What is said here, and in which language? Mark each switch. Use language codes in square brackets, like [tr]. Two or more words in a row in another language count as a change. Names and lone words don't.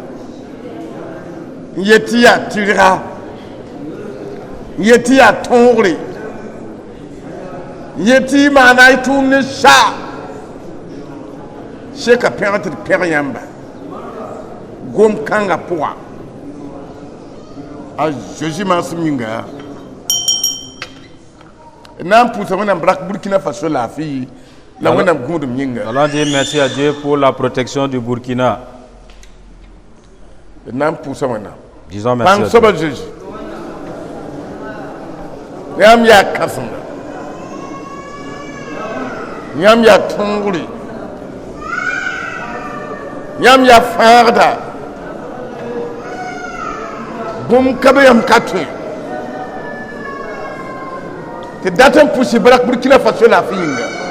[mos] n yet tɩ yaa tɩrga n yet tɩ yaa tõogre n yet tɩ y maana y tʋʋm ne sa seka pẽg tɩ d pẽg yãmba gom-kãngã pʋga a Jésus maasem yĩnga d na n pʋʋsa wẽnnaam brak Burkina Faso laafɩ la wẽnnaam gũudum yĩnga. [fr] Allons dire merci à Dieu pour la protection du Burkina. [mos] d na n pʋʋsa wẽnnaam [fr] Disons merci [mos] pãng [fr] à [mos] soaba [fr] Dieu. [mos] Jésus yãmb yaa kãsenga yãmb yaa tõogre yãmb yaa fãagda bũmb ka be yãmb ka tõe tɩ dat n pʋsy brak Burkina Faso laafɩ yĩnga